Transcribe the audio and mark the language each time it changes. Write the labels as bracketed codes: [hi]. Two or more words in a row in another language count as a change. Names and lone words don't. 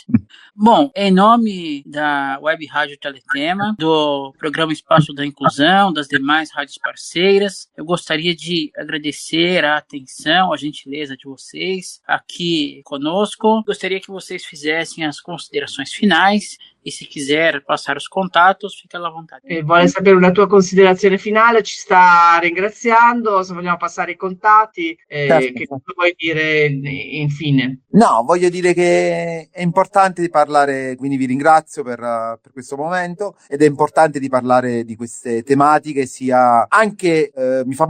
[pt] Bom, em nome da Web Rádio Teletema, do programa Espaço da Inclusão, das demais rádios parceiras, eu gostaria de agradecer a atenção, a gentileza de vocês aqui conosco. Gostaria que vocês fizessem as considerações finais e se quiser passar os contatos, fica à vontade. [it] Vuole sapere una tua considerazione finale, ci sta ringraziando, se vogliamo passare i contatti, Certo. che cosa vuoi dire infine? No, voglio dire che è importante di parlare, quindi vi ringrazio per questo momento, ed è importante di parlare di queste tematiche, sia anche, mi fa